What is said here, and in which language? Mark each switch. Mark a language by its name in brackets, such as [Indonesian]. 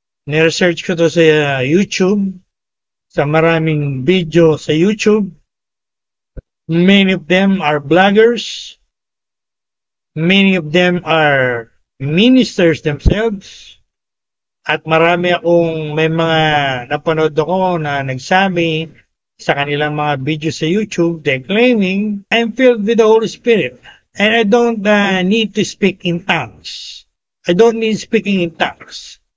[Filipino] Niresearch ko to sa YouTube, sa maraming video sa YouTube. [English] Many of them are bloggers. Many of them are ministers themselves. [Filipino] At marami akong may mga napanood ako na nagsabi sa kanilang mga video sa YouTube, [English] they're claiming, I'm filled with the Holy Spirit. And I don't need to speak in tongues. I don't need speaking in tongues.